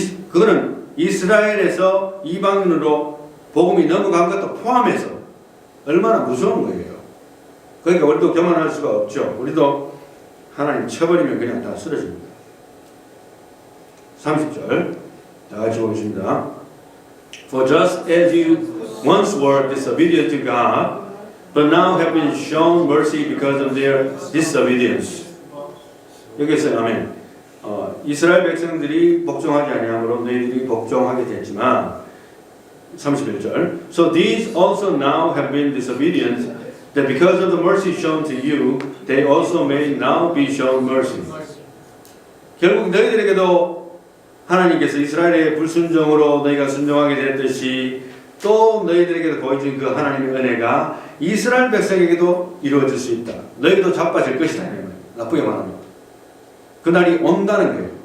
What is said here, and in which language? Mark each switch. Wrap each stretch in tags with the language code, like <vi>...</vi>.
<ko>그거는 이스라엘에서 이방인으로 복음이 넘어간 것도 포함해서 얼마나 무서운 거예요. 그러니까 우리도 교만할 수가 없죠. 우리도 하나님 쳐버리면 그냥 다 쓰러집니다. 30절 다 같이 보겠습니다.</ko> <en>For just as you once were disobedient to God, but now have been shown mercy because of their disobedience.</en> <ko>여기서 아멘. 이스라엘 백성들이 복종하지 아니함으로 너희들이 복종하게 됐지만 31절</ko> <en>So these also now have been disobedient that because of the mercy shown to you they also may now be shown mercy.</en> <ko>결국 너희들에게도 하나님께서 이스라엘의 불순종으로 너희가 순종하게 됐듯이 또 너희들에게도 보여준 그 하나님의 은혜가 이스라엘 백성에게도 이루어질 수 있다. 너희도 자빠질 것이다. 나쁘게 말하면 그날이 온다는 거예요.</ko>